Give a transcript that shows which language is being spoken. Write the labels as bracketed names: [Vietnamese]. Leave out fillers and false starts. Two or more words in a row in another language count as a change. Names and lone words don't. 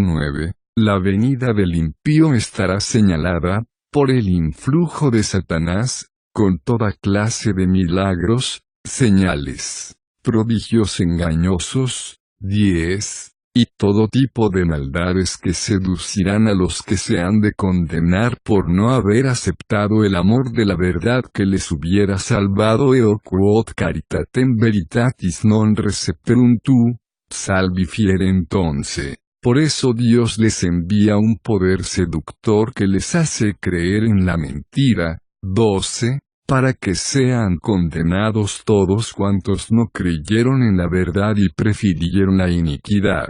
[Spanish] 9 La venida del impío estará señalada, por el influjo de Satanás, con toda clase de milagros, señales, prodigios engañosos, 10, y todo tipo de maldades que seducirán a los que se han de condenar por no haber aceptado el amor de la verdad que les hubiera salvado. [Latin] Eo quod caritatem veritatis non recepterunt tu, salvi fiere. [Spanish] Entonces, por eso Dios les envía un poder seductor que les hace creer en la mentira. 12, para que sean condenados todos cuantos no creyeron en la verdad y prefirieron la iniquidad.